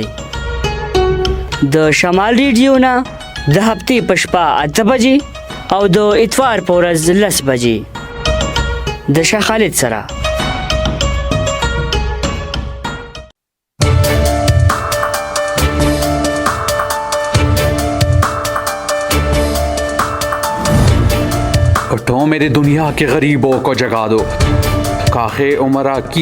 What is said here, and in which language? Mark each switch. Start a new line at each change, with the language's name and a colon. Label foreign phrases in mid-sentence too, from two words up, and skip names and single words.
Pashto: د شمال ریډیو نه د هفتې په شپه 8 بجې او د اتوار په ورځ 10 بجې د شاه خالد سره.
Urdu: اٹھو میرے دنیا کے غریبوں کو جگا دو، کاخے امرا کی